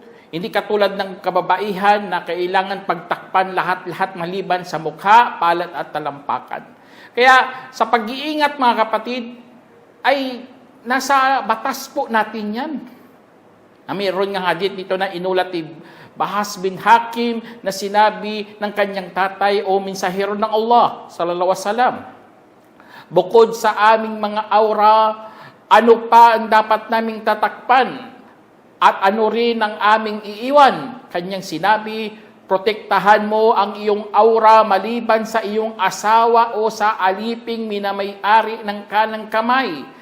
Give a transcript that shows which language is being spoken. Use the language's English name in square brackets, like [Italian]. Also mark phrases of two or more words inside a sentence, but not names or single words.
[Filipino] Hindi katulad ng kababaihan na kailangan pagtakpan lahat-lahat maliban sa mukha, palat at talampakan. Kaya sa pag-iingat mga kapatid, ay nasa batas po natin yan. Mayroon nga hadith dito na inulat ni Bahas bin Hakim na sinabi ng kanyang tatay o mensahero ng Allah [Arabic] صلى الله عليه وسلم, [Filipino] bukod sa aming mga aura, ano pa ang dapat naming tatakpan at ano rin ang aming iiwan? Kanyang sinabi, protektahan mo ang iyong aura maliban sa iyong asawa o sa aliping minamay-ari ng kanang kamay.